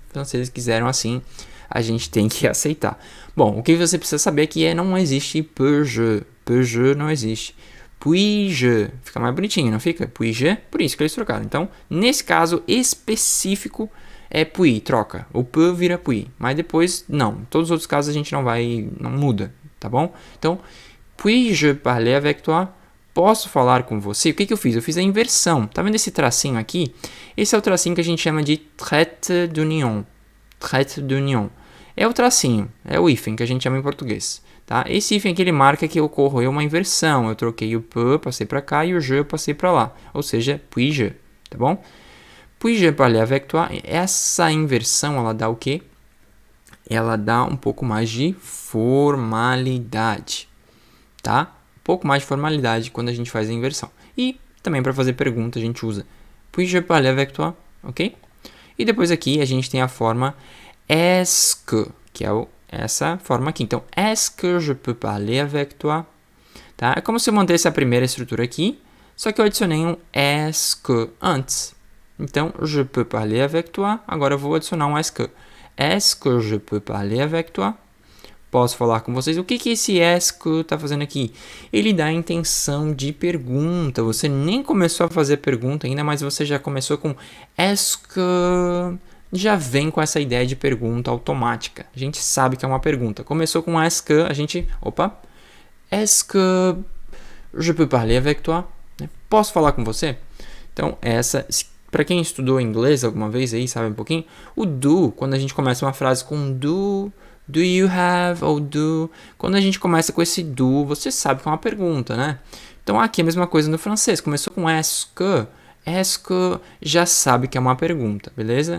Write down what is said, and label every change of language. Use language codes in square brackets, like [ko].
[pt] Os franceses quiseram assim, a gente tem que aceitar. Bom, o que você precisa saber aqui é não existe peux-je. Peux-je não existe. Puis-je. Fica mais bonitinho, não fica? Puis-je, por isso que eles trocaram. Então, nesse caso específico, é puis, troca. O peu vira puis. Mas depois, não. Em todos os outros casos a gente não muda, tá bom? [fr] Então, puis-je parler avec toi? [pt] Posso falar com você? O que eu fiz? Eu fiz a inversão. Tá vendo esse tracinho aqui? Esse é o tracinho que a gente chama de trait d'union. Trait d'union. É o tracinho, é o hífen que a gente chama em português. Tá? Esse hífen aqui ele marca que ocorreu uma inversão. Eu troquei o peu, passei para cá, e o je eu passei para lá. Ou seja, puis-je. tá bom? [fr] Puis-je parler avec toi? [pt] Essa inversão, ela dá o quê? Ela dá um pouco mais de formalidade, tá? Um pouco mais de formalidade quando a gente faz a inversão. E também para fazer pergunta a gente usa [fr] puis-je parler avec toi? [pt] Ok? E depois aqui a gente tem a forma est-ce que, que é essa forma aqui. [fr] Então, est-ce que je peux parler avec toi? [pt] Tá? É como se eu mantesse a primeira estrutura aqui, só que eu adicionei um est-ce que antes. [fr] Então, je peux parler avec toi. [pt] Agora eu vou adicionar um est-ce que. [fr] Est-ce que je peux parler avec toi? [pt] Posso falar com vocês? O que esse est-ce que está fazendo aqui? Ele dá a intenção de pergunta. Você nem começou a fazer pergunta ainda, mas você já começou com est-ce que... Já vem com essa ideia de pergunta automática. A gente sabe que é uma pergunta. Começou com est-ce que, a gente... Opa! [fr] Est-ce que je peux parler avec toi? [pt] Posso falar com você? Então, essa... Para quem estudou inglês alguma vez aí, sabe um pouquinho, o do, quando a gente começa uma frase com do you have, ou do, quando a gente começa com esse do, você sabe que é uma pergunta, né? Então aqui é a mesma coisa no francês, começou com est-ce que já sabe que é uma pergunta, beleza?